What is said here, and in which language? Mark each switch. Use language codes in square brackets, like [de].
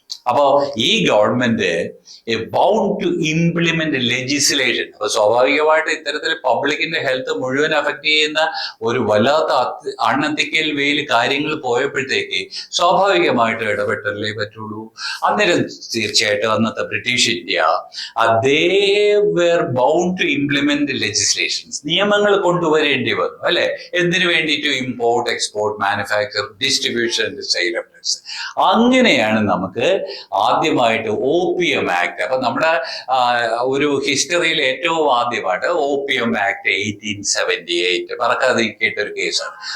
[ml] അപ്പോ ഈ [en] Government bound to implement legislation. [ml] അപ്പൊ സ്വാഭാവികമായിട്ട് ഇത്തരത്തിൽ പബ്ലിക്കിന്റെ ഹെൽത്ത് മുഴുവൻ അഫക്ട് ചെയ്യുന്ന ഒരു വല്ലാത്ത അൺഎത്തിക്കൽ വേയിൽ കാര്യങ്ങൾ പോയപ്പോഴത്തേക്ക് സ്വാഭാവികമായിട്ട് ഇടപെട്ടല്ലേ പറ്റുള്ളൂ. അന്നേരം തീർച്ചയായിട്ടും അന്നത്തെ British India [en] they were bound to implement legislations. [ml] നിയമങ്ങൾ കൊണ്ടുവരേണ്ടി വന്നു അല്ലെ, എന്തിനു വേണ്ടിയിട്ട്? Import, export, manufacture, distribution, sale of drugs. അങ്ങനെയാണ് നമുക്ക് ആദ്യമായിട്ട് ഓപ്പിയം ആക്ട്, അപ്പൊ നമ്മുടെ ഒരു ഹിസ്റ്ററിയിൽ ഏറ്റവും ആദ്യമായിട്ട് ഓപ്പിയം ആക്ട് 1878 മറക്കാതിരിക്കേണ്ട ഒരു കേസാണ്.